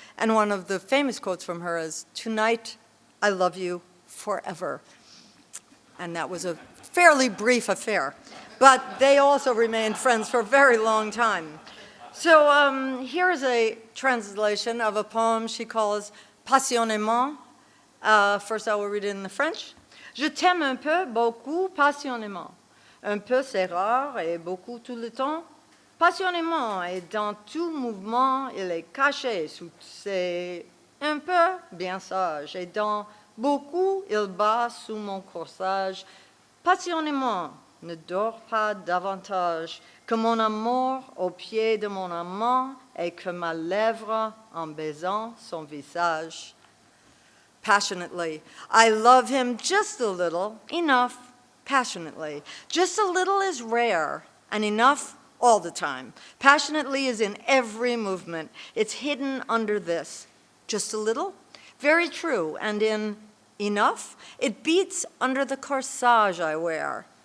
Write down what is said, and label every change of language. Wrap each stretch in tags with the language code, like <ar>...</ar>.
<en>And one of the famous quotes from her is, "Tonight, I love you forever." And that was a fairly brief affair. But they also remained friends for a very long time. So here is a translation of a poem she calls Passionnément. First I will read it in the French.</en> <fr>Je t'aime un peu, beaucoup, passionnément. Un peu c'est rare et beaucoup tout le temps. Passionnément et dans tout mouvement, il est caché sous ses un peu bien sage. Et dans beaucoup, il bat sous mon corsage. Passionnément, ne dors pas davantage que mon amour au pied de mon amant et que ma lèvre en baisant son visage.</fr> <en>Passionately, I love him just a little, enough, passionately. Just a little is rare, and enough all the time. Passionately is in every movement. It's hidden under this. Just a little? Very true, and in enough, it beats under the corsage I wear.</en>